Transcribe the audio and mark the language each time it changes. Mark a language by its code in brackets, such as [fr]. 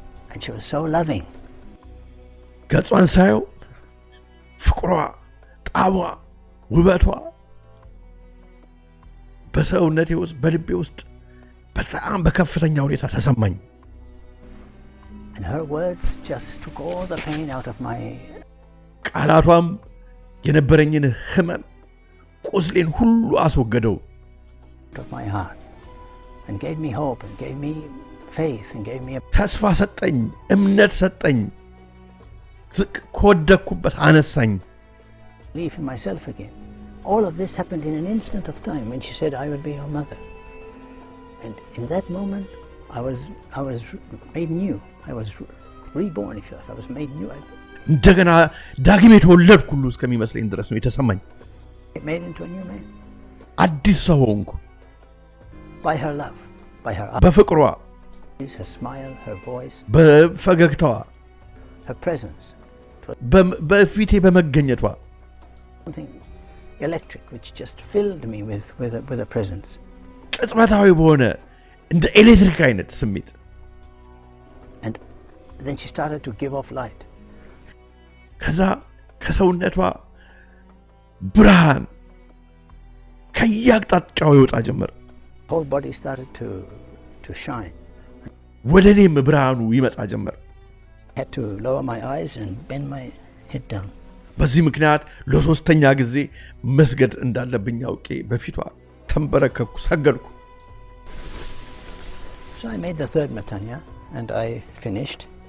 [en] And she was so loving. [am] ገጿን ሳየው ፍቅሯ ጣቧ ውበቷ በሰውነቴ ውስጥ በልቤ ውስጥ በጣም በከፍተኛ ሁኔታ ተሰማኝ [en] And her words just took all the pain out of my [am] ቃላቷም የነበረኝን ህመም ቁስሌን ሁሉ አስወገደው [en] of my heart and gave me hope and gave me faith and gave me a [am] ተስፋ ሰጠኝ እምነት ሰጠኝ ዝቅ ከወደኩበት አነሳኝ [en] belief in myself again. All of this happened in an instant of time when she said I will be your mother. And in that moment I was made new. I was reborn, if you like. I was made new. [am] እንደገና ዳግም የተወለድኩ ሁሉ እስከሚመስለኝ ድረስ ነው የተሰማኝ [en] made into a new man. [am] አዲስ ሰው ሆንኩ [en] By her love, by her [am] በፍቅሯ [en] her smile, her voice, [am] በፈገግታዋ [en] her presence. [am] በፊቴ በመገኘቷ [en] Something electric which just filled me with a presence. [am] ቅጽበታዊ በሆነ እንደ ኤሌክትሪክ አይነት ስሜት [en] And then she started to give off light. [am] ከዛ ከሰውነቷ ብርሃን ከያቅጣጫው ይወጣ ጀመር [en] Whole body started to shine. [am] ወደኔም ብርሃኑ ይመጣ ጀመር [en] I had to lower my eyes and bend my head down. [am] በዚህ ምክንያት ለሶስተኛ ጊዜ መስገድ እንዳለብኝ አውቄ በፊቷ ተንበረከኩ ሰገድኩ [en] So I made the third matanya and I finished.